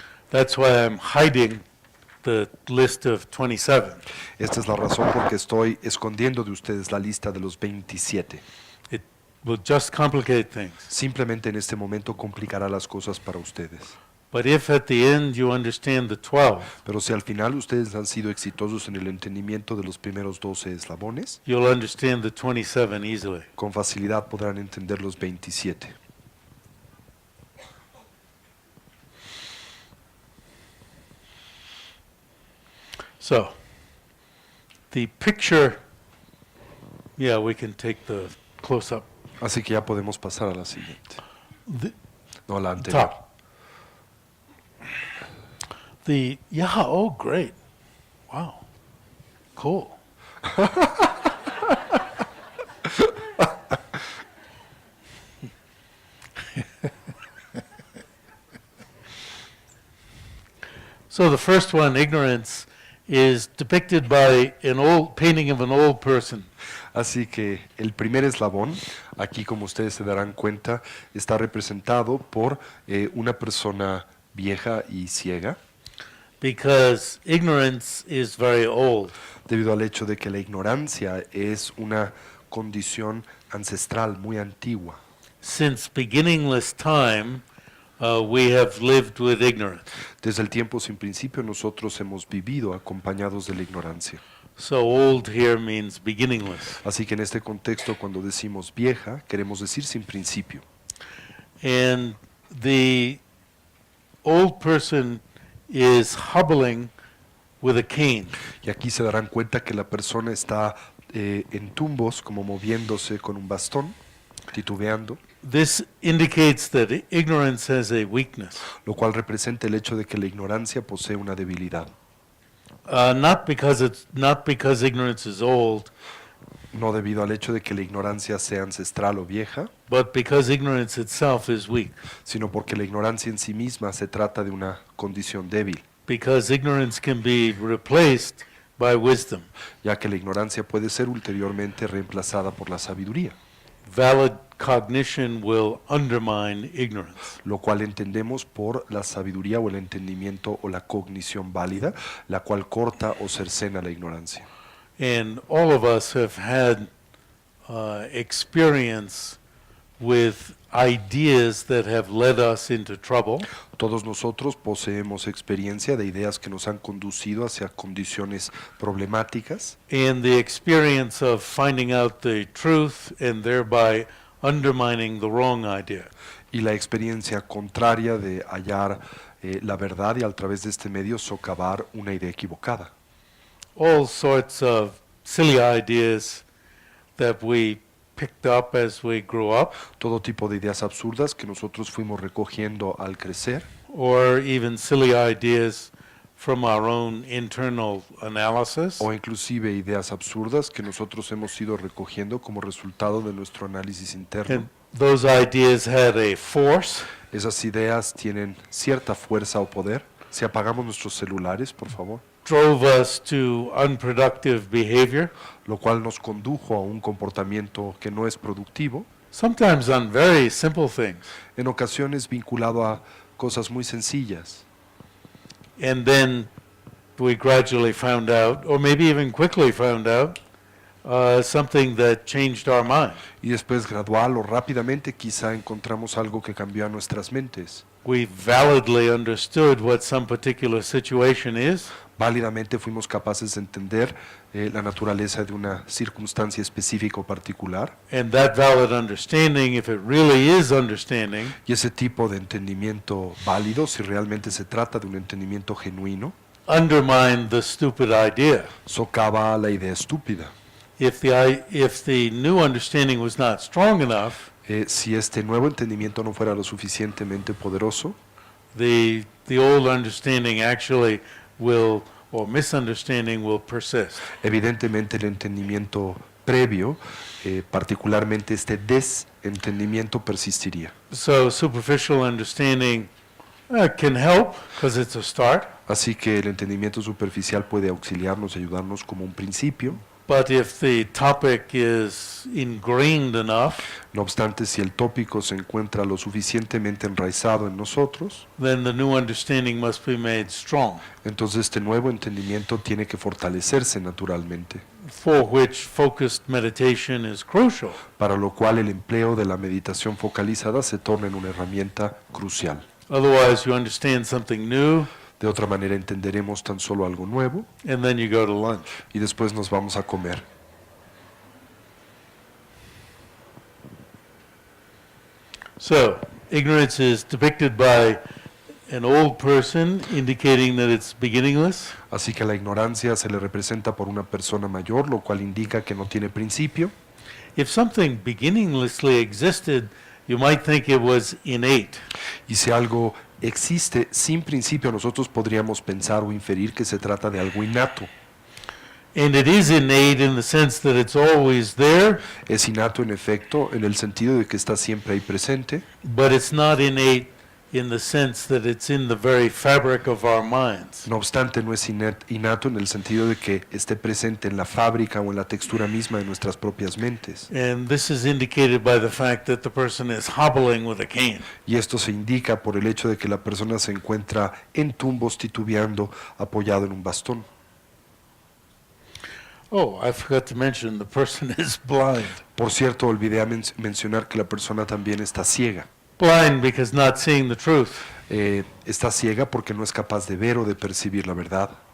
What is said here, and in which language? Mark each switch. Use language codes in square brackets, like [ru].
[en] That's why I'm hiding the list of 27. [es] Esta es la razón por que estoy escondiendo de ustedes la lista de los 27. [en] It will just complicate things. [es] Simplemente en este momento complicará las cosas para ustedes. [en] But if at the end you understand the 12, [es] Pero si al final ustedes han sido exitosos en el entendimiento de los primeros 12 eslabones, [en] you'll understand the 27 easily. [es] con facilidad podrán entender los 27. [en] So, the picture, yeah, we can take the close-up. [es] Así que ya podemos pasar a la siguiente. [en] The [es] No, a la anterior. [en] top. Oh, great. Wow. Cool. So the first one, ignorance, is depicted by an old painting of an old person. [es] Así que el primer eslabón, aquí como ustedes se darán cuenta, está representado por una persona vieja y ciega, [en] Because ignorance is very old. [es] debido al hecho de que la ignorancia es una condición ancestral muy antigua. [en] Since beginningless time, we have lived with ignorance. [es] Desde el tiempo sin principio nosotros hemos vivido acompañados de la ignorancia. [en] So old here means beginningless. [es] Así que en este contexto, cuando decimos vieja, queremos decir sin principio. [en] And the old person is hobbling with a cane. [es] Y aquí se darán cuenta que la persona está en tumbos como moviéndose con un bastón, titubeando, [en] This indicates that ignorance has a weakness, [es] lo cual representa el hecho de que la ignorancia posee una debilidad. [en] not because ignorance is old, [es] No debido al hecho de que la ignorancia sea ancestral o vieja, [en] but because ignorance itself is weak. [es] sino porque la ignorancia en sí misma se trata de una condición débil, [en] Because ignorance can be replaced by wisdom. [es] ya que la ignorancia puede ser ulteriormente reemplazada por la sabiduría, [en] Valid cognition will undermine ignorance. [es] lo cual entendemos por la sabiduría o el entendimiento o la cognición válida, la cual corta o cercena la ignorancia. [en] And all of us have had experience with ideas that have led us into trouble, [es] Todos nosotros poseemos experiencia de ideas que nos han conducido hacia condiciones problemáticas [en] and the experience of finding out the truth and thereby undermining the wrong idea. [es] y la experiencia contraria de hallar la verdad y a través de este medio socavar una idea equivocada. [en] All sorts of silly ideas that we picked up as we grew up, [es] Todo tipo de ideas absurdas que nosotros fuimos recogiendo al crecer, [en] or even silly ideas from our own internal analysis. [es] o inclusive ideas absurdas que nosotros hemos ido recogiendo como resultado de nuestro análisis interno. [en] And those ideas had a force, [es] Esas ideas tienen cierta fuerza o poder. Si apagamos nuestros celulares, por favor, [en] drove us to unproductive behavior, [es] lo cual nos condujo a un comportamiento que no es productivo, [en] sometimes on very simple things. [es] en ocasiones vinculado a cosas muy sencillas. [en] And then we gradually found out, or maybe even quickly found out, something that changed our mind. [es] Y después gradual o rápidamente quizá encontramos algo que cambió a nuestras mentes. [en] We validly understood what some particular situation is, [es] Válidamente fuimos capaces de entender la naturaleza de una circunstancia específica o particular, [en] and that valid understanding, if it really is understanding, [es] y ese tipo de entendimiento válido, si realmente se trata de un entendimiento genuino, [en] undermined the stupid idea. [es] socava la idea estúpida. [en] If the new understanding was not strong enough, [es] Si este nuevo entendimiento no fuera lo suficientemente poderoso, [en] the old understanding actually will, or misunderstanding will persist. [es] evidentemente el entendimiento previo, particularmente este desentendimiento, persistiría. [en] So superficial understanding can help because it's a start, [es] Así que el entendimiento superficial puede auxiliarnos y ayudarnos como un principio. [en] but if the topic is ingrained enough, [es] No obstante, si el tópico se encuentra lo suficientemente enraizado en nosotros, [en] then the new understanding must be made strong, [es] entonces este nuevo entendimiento tiene que fortalecerse naturalmente, [en] for which focused meditation is crucial. [es] para lo cual el empleo de la meditación focalizada se torna en una herramienta crucial. [en] Otherwise, you understand something new, [es] De otra manera entenderemos tan solo algo nuevo [en] and then you go to lunch. [es] y después nos vamos a comer. [en] So, ignorance is depicted by an old person, indicating that it's beginningless. [es] Así que la ignorancia se le representa por una persona mayor, lo cual indica que no tiene principio. [en] If something beginninglessly existed, you might think it was innate. [es] Y si algo existe sin principio, nosotros podríamos pensar o inferir que se trata de algo innato. [en] And it is innate in the sense that it's always there, [es] Es innato en efecto, en el sentido de que está siempre ahí presente, [en] but it's not innate in the sense that it's in the very fabric of our minds. [es] no obstante no es innato en el sentido de que esté presente en la fábrica o en la textura misma de nuestras propias mentes. [en] And this is indicated by the fact that the person is hobbling with a cane. [es] Y esto se indica por el hecho de que la persona se encuentra en tumbos titubeando apoyado en un bastón. [en] Oh, I forgot to mention the person is blind. [es] Por cierto, olvidé mencionar que la persona también está ciega. [en] Blind because not seeing the truth. [es] Está ciega porque no es capaz de ver o de percibir la verdad.